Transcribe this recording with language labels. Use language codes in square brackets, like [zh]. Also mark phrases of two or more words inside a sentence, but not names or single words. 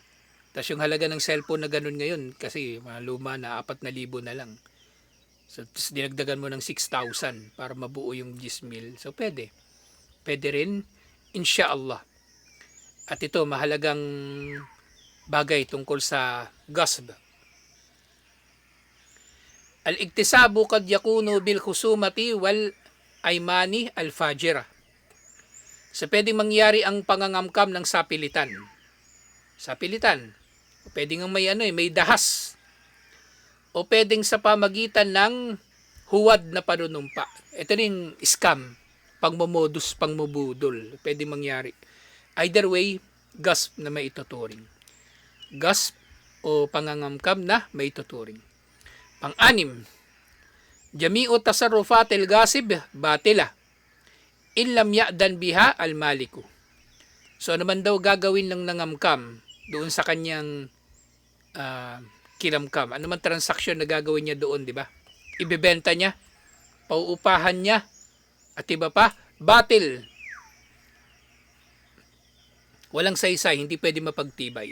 [tl] Tapos yung halaga ng cellphone na ganun ngayon, kasi mga luma na 4,000 na lang. So, tapos dinagdagan mo ng 6,000 para mabuo yung 10,000. So, pwede. Pwede rin, inshallah. At ito, mahalagang bagay tungkol sa gasb. [ar] الاكتساب قد يكون بالخصومات والأيمان الفاجرة. [tl] So, pwedeng mangyari ang pangangamkam ng sapilitan. Sapilitan. O pwedeng may dahas. O pwedeng sa pamagitan ng huwad na panunumpa. Ito rin scam, pangmomodus, pangmubudol. Pwedeng mangyari. [en] Either way, [tl] gasp na may ituturing. Gasp o pangangamkam na may ituturing. Pang-anim, [ar] جميع تصرفات الغاصب باطلة. إن لم يأذن بها المالك. [tl] So ano man daw gagawin ng nangamkam doon sa kanyang kinamkam. Ano man transaksyon na gagawin niya doon, di ba? Ibebenta niya, pauupahan niya, at iba pa, batil. Walang saysay, hindi pwede mapagtibay.